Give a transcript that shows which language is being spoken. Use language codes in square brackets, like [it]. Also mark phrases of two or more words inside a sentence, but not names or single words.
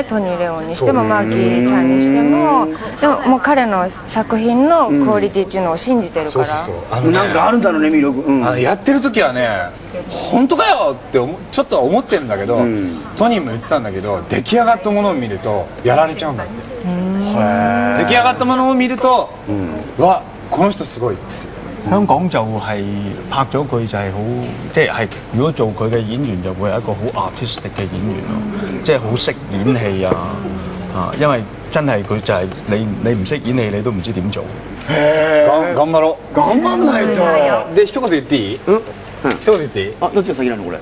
[ja] トニー・レオンにしてもマーキーちゃんにしても。でももう彼の作品のクオリティっていうのを信じてるから。なんかあるんだろうね、魅力。やってる時はね、本当かよってちょっと思ってるんだけど、トニーも言ってたんだけど、出来上がったものを見るとやられちゃうんだって。出來上がったものを見ると、わ、この人すごいって。 [yue] 香港就係拍咗佢就係好，即係如果做佢嘅演員就會係一個好 artistic 嘅演員咯，即係好識演戲啊，因為真係佢就係你唔識演戲你都唔知點做。 [ja] 頑張ろう。頑張んないと。で一言言っていい？一言言っていい？あ、どっちが先なのこれ？